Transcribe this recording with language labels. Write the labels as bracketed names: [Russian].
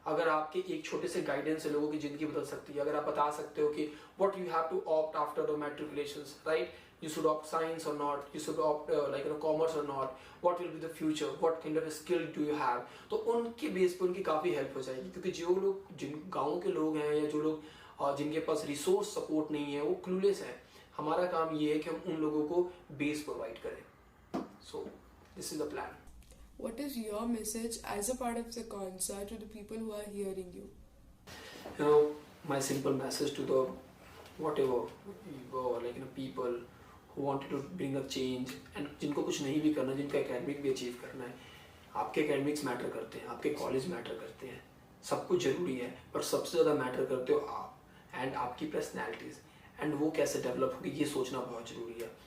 [Hindi] अगर आपके एक छोटे से गाइडेंस से लोगों की जिंदगी बदल सकती है, अगर आप बता सकते हो कि [English] what you have to opt after the matriculations, right, you should opt science or not, you should opt commerce or not, what will be the future, what kind of a skill do you have, [Hindi] तो उनके base पे उनकी काफ़ी help हो जाएगी। क्योंकि जो लोग, जिन गाँव के लोग हैं या जो लोग जिनके पास रिसोर्स सपोर्ट नहीं है, वो क्लूलेस है। हमारा काम ये है कि हम उन लोगों को बेस प्रोवाइड करें। [English] So this is the plan. What is your message as a part of Sakonsa to the people who are hearing you? You know, my simple message to the whatever people who wanted to bring a change [Hindi] and जिनको कुछ नहीं भी करना, जिनको academic भी achieve करना है, आपके एकेडमिक्स मैटर करते हैं, आपके कॉलेज मैटर करते हैं, सब कुछ जरूरी है, पर सबसे ज़्यादा मैटर करते हो आप एंड आपकी पर्सनैलिटीज़, एंड वो कैसे डेवलप होगी ये सोचना बहुत ज़रूरी है।